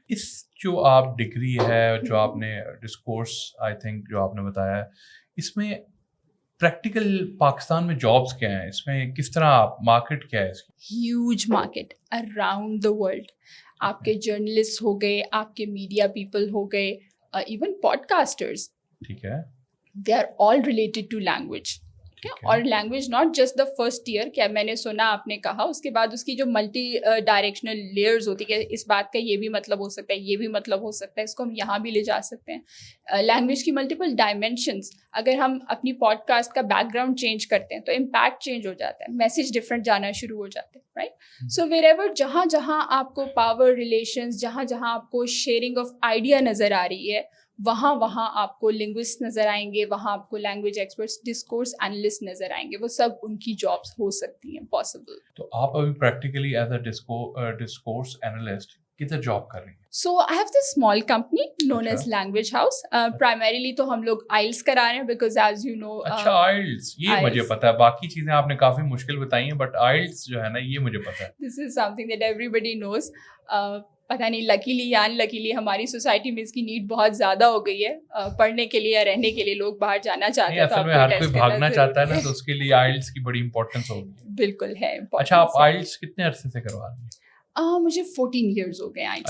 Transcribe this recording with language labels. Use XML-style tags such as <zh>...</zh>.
<ur>اس جو آپ ڈگری ہے جو آپ نے ڈسکورس</ur> <en>I think</en> <ur>جو آپ نے بتایا ہے اس میں پریکٹیکل پاکستان میں جابس کیا ہیں, اس میں کس طرح مارکیٹ کیا ہے اس کی؟</ur> <en>Huge market around the world.</en> <ur>آپ کے جرنلسٹ ہو گئے, آپ کے میڈیا پیپل ہو گئے, ایون پوڈ کاسٹرز, ٹھیک ہے,</ur> <en>They are all related to language.</en> <ur>اور</ur> <en>language not just the first year,</en> <ur>کیا میں نے سنا آپ نے کہا, اس کے بعد اس کی جو ملٹی ڈائریکشنل لیئرز ہوتی ہے کہ اس بات کا یہ بھی مطلب ہو سکتا ہے, یہ بھی مطلب ہو سکتا ہے, اس کو ہم یہاں بھی لے جا سکتے ہیں. لینگویج کی ملٹیپل ڈائمینشنس. اگر ہم اپنی پوڈ کاسٹ کا بیک گراؤنڈ چینج کرتے ہیں تو امپیکٹ چینج ہو جاتا ہے, میسج ڈفرینٹ جانا شروع ہو جاتے ہیں, رائٹ.</ur> <en>so wherever</en> <ur>جہاں جہاں آپ کو پاور ریلیشنز, جہاں جہاں آپ کو شیئرنگ آف آئیڈیا نظر آ رہی ہے, وہاں وہاں آپ کو لنگوسٹ نظر آئیں گے, وہاں آپ کو لینگویج ایکسپرٹس, ڈسکورس انالسٹ نظر آئیں گے. وہ سب ان کی جابس ہو سکتی ہیں پاسبل. تو آپ ابھی practically as a discourse analyst کدھر جاب کر رہی ہیں؟</ur> <en>So I have this small company known as Language House.</en> <ur>Primarily تو ہم لوگ IELTS کرا رہے ہیں</ur> <en>because as you know.</en> <ur>اچھا IELTS, یہ مجھے پتا ہے, باقی چیزیں آپ نے کافی مشکل بتائی ہیں بٹ IELTS جو ہے نا یہ مجھے پتا ہے.</ur> <en>This is something that everybody knows.</en> <ur>پتہ نہیں لکیلی یا ان لکیلی ہماری سوسائٹی میں اس کی نیڈ بہت زیادہ ہو گئی ہے. پڑھنے کے لیے یا رہنے کے لیے لوگ باہر جانا چاہتے ہیں. اصل میں ہر کوئی بھاگنا چاہتا ہے نا, تو اس کے لیے IELTS کی بڑی امپورٹنس ہوگی. بالکل ہے. اچھا آپ IELTS کتنے عرصے سے کروا رہی ہیں؟ مجھے 14 ایئرز ہو گئے IELTS</ur>